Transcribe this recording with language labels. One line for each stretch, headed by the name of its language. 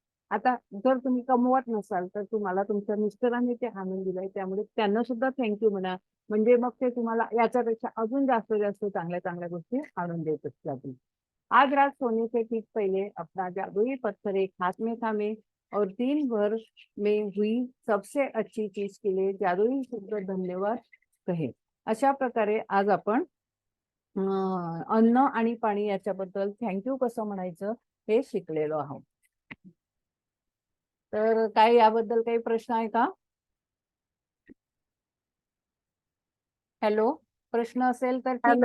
Marathi: आता जर तुम्ही कमवत नसाल तर तुम्हाला तुमच्या मिस्टरांनी ते आणून दिलंय त्यामुळे त्यांना सुद्धा थँक्यू म्हणा. म्हणजे मग ते तुम्हाला याच्यापेक्षा अजून जास्त जास्त चांगल्या चांगल्या गोष्टी आणून देत असतात.
Hindi: आज रात सोने से ठीक पहले अपना जादुई पत्थर एक हाथ में थामे और दिन भर में हुई सबसे अच्छी चीज के लिए जादुई शब्द धन्यवाद कहे.
Marathi: अशा प्रकारे आज आपण अन्न आणि पाणी याच्याबद्दल थँक्यू कसं म्हणायचं हे शिकलेलो आहोत. तर काय याबद्दल काही प्रश्न आहे का? हॅलो, प्रश्न असेल तर ठीक